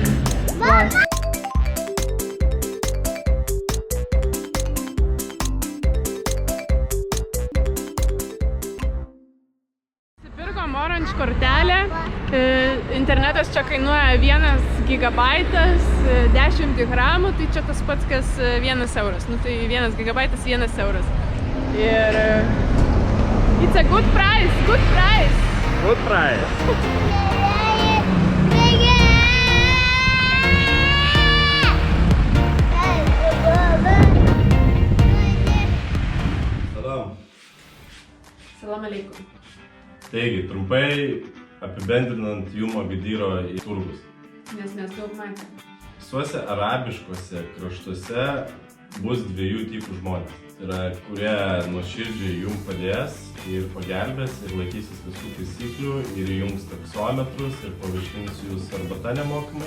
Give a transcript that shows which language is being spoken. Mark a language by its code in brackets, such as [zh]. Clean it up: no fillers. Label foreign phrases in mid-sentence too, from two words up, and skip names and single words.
[lt] Nusipirkom Orange kortelę. Internetas čia kainuoja 1 gigabaitas 10 gramų, tai čia tas pats kas 1 euras. Nu tai 1 gigabaitas 1 euras. [en] Ir it's a good price, good price. Good price. Salam. [ar] Salam aleikum. [lt] Taigi, trumpai apibendrinant Jum Agadyro į turgus. Nes mes daug matėm. Visuose arabiškose kraštuose bus 2 tipų žmonės. Tai yra, kurie nuoširdžiai Jum padės ir pagelbės ir laikysis visų taisyklių ir įjungs taksometrus ir pavaišins Jūs arbata nemokamai.